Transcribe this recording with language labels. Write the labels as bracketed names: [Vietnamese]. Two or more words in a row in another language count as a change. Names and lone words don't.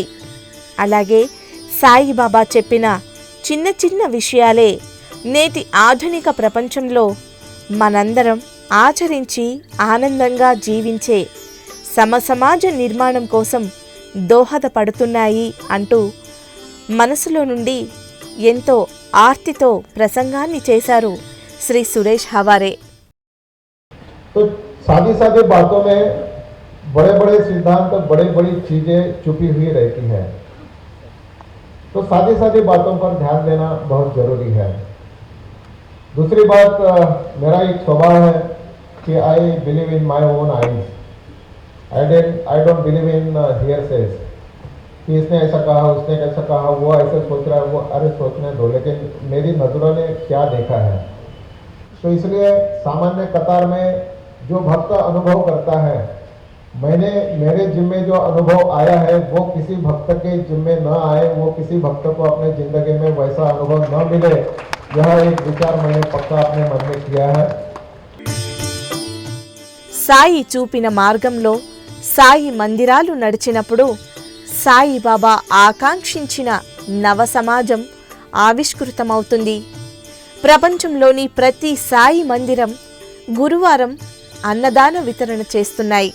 [Telugu] అలాగే సాయిబాబా చెప్పిన చిన్న చిన్న విషయాలే నేటి ఆధునిక ప్రపంచంలో మనందరం ఆచరించి ఆనందంగా జీవించే సమసమాజ నిర్మాణం కోసం దోహదపడుతున్నాయి అంటూ మనసులో నుండి ఎంతో ఆర్తితో ప్రసంగాన్ని చేశారు శ్రీ సురేష్ హవారే. [Hindi] तो सादी सादी बातों में बड़े बड़े सिद्धांत, बड़ी बड़ी चीजें छुपी हुई रहती है। तो सादी सादी बातों पर ध्यान देना बहुत जरूरी है। दूसरी बात, मेरा एक स्वभाव है कि [English] I believe in my own eyes. I don't believe in hearsay [Hindi] कि इसने ऐसा कहा, उसने कैसा कहा, वो ऐसे सोच रहा है, वो अरे सोचने दो, लेकिन मेरी नजरों ने क्या देखा है। तो इसलिए सामान्य कतार में जो भक्त अनुभव करता है, मेरे जिम्मे जो अनुभव आया है वो किसी भक्त के जिम्मे न आए, वो किसी भक्त को अपने जिंदगी में वैसा अनुभव न मिले, यह एक विचार मैंने पक्का अपने मन में किया है। [Telugu] సాయి చూపిన మార్గంలో సాయి మందిరాలు నడిచినప్పుడు సాయిబాబా ఆకాంక్షించిన నవ సమాజం ఆవిష్కృతమవుతుంది. ప్రపంచంలోని ప్రతి సాయి మందిరం గురువారం అన్నదాన వితరణ చేస్తున్నాయి.